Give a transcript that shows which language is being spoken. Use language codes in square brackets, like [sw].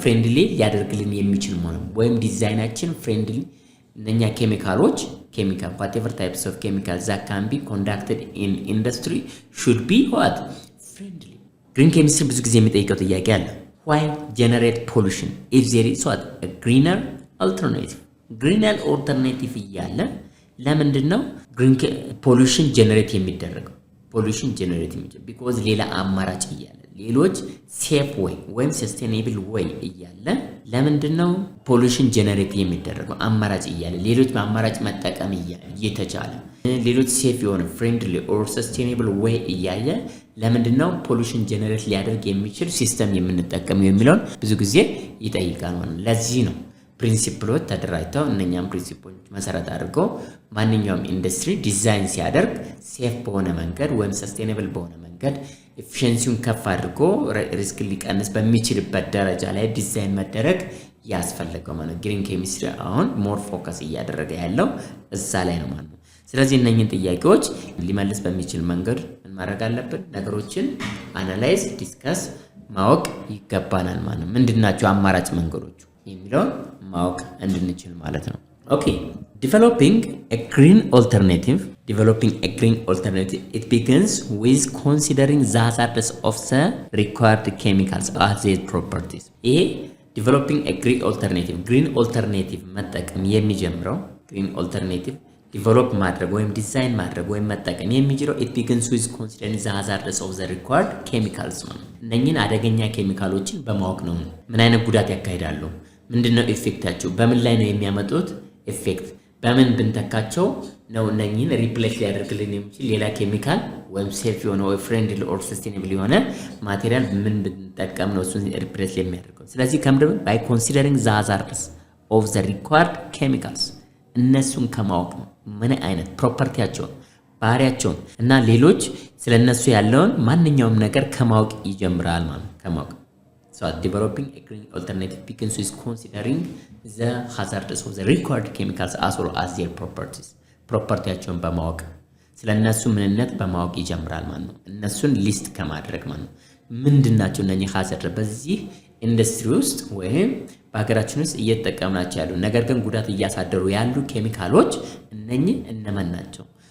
[am] ፍሬንድሊ ሊያደርግልን የሚችል ማለት ነው። ወይም ዲዛይናችን ፍሬንድሊ እነኛ ኬሚካሎች [en] whatever types of chemicals that can be conducted in industry should be what friendly. [am] ግሪን ኬሚስትሪ ብዙ ጊዜ የሚጠይቀው ጥያቄ አለ። [en] why generate pollution if there is what a greener alternative [am] እያለ ለምንድን ነው ፖሉሽን ጀነሬት የሚደረገው? ፖሉሽን ጀነሬት የሚደረገው because ሌላ አማራጭ እያለ ሌሎች ሴፍ ወይም ሰስቴኔብል ወይ እያለ ለምንድነው ፖሉሽን ጀነሬት የሚደረገው አማራጭ እያለ ሌሎች በአማራጭ መጠቀም እየተቻለ ሌሎች ሴፍ የሆነ ፍሬንድሊ ኦር ሰስቴኔብል ወይ እያለ ለምንድነው ፖሉሽን ጀነሬት ሊያደርግ የሚችል ሲስተም የምንጠቀመው የሚለውን ብዙ ጊዜ ይጠይቃል ማለት ነው። ለዚህ ነው ፕሪንሲፕሎች ተደራጅተው እነኛም ፕሪንሲፕሎች መሰረት አድርጎ ማንኛውም ኢንዱስትሪ ዲዛይን ሲያደርግ ሴፍ በሆነ መንገድ ወይም ሰስቴኔብል በሆነ መንገድ ኤፊሺየንሲውን ከፍ አድርጎ ሪስክ ሊቀንስ በሚችልበት ደረጃ ላይ ዲዛይን መደረግ ያስፈልገው ማለት ግሪን ኬሚስትሪ አሁን ሞር ፎከስ እያደረገ ያለው እዛ ላይ ነው ማለት ነው። ስለዚህ እነኚህን ጥያቄዎች ሊመልስ በሚችል መንገድ ምን ማድረግ አለብን? ነገሮችን አናላይዝ ዲስከስ ማወቅ ይገባናል ማለት ነው። ምንድናቸው አማራጭ መንገዶቹ የሚለውን ማወቅ እንድንችል ማለት ነው። ኦኬ [en] developing a green alternative it begins with considering the hazards of the required chemicals as their properties. [am] ይሄ [en] developing a green alternative [am] መጠቀም የሚጀምረው green alternative ዲቨሎፕ ማድረግ ወይም ዲዛይን ማድረግ ወይም መጠቀም የሚጀምረው [en] it begins with considering the hazards of the required chemicals [am] ነው። እነኚህን አደገኛ ኬሚካሎችን በማወቅ ነው። ምን አይነት ጉዳት ያካሂዳሉ? ምንድነው ኢፌክታቸው? በምን ላይ ነው የሚያመጡት ኢፌክት? በምን ብንተካቸው ነው እነኚህን ሪፕሌስ ሊያደርግልን የሚችል ሌላ ኬሚካል ወይም ሴፍ የሆነ ወይ ፍሬንድሊ ኦር ሰስቴኔብል የሆነ ማቴሪያል ምን ብንጠቀም ነው እሱን ሪፕሌስ የሚያደርገው? ስለዚህ ከምድር [en] by considering the hazards of the required chemicals [am] እነሱን ከማወቅ ነው ምን አይነት ፕሮፐርቲያቸውን ባህሪያቸውን እና ሌሎች ስለነሱ ያለውን ማንኛውም ነገር ከማወቅ ይጀምራል ማለት ከማወቅ [en] So developing a green alternative begins with considering the hazards of the required chemicals as well as their properties. [am] ፕሮፐርቲያቸውን በማወቅ ስለነሱ ምንነት በማወቅ ይጀምራል ማለት ነው። እነሱን ሊስት ከማድረግ ማለት ነው። ምንድናቸው እነኚህ hazards በዚህ ኢንዱስትሪ ውስጥ ወይም በሀገራችን ውስጥ እየተጠቀምናቸው ያሉ ነገር ግን ጉዳት እያሳደሩ ያሉ ኬሚካሎች እነኚህ እነማን ናቸው?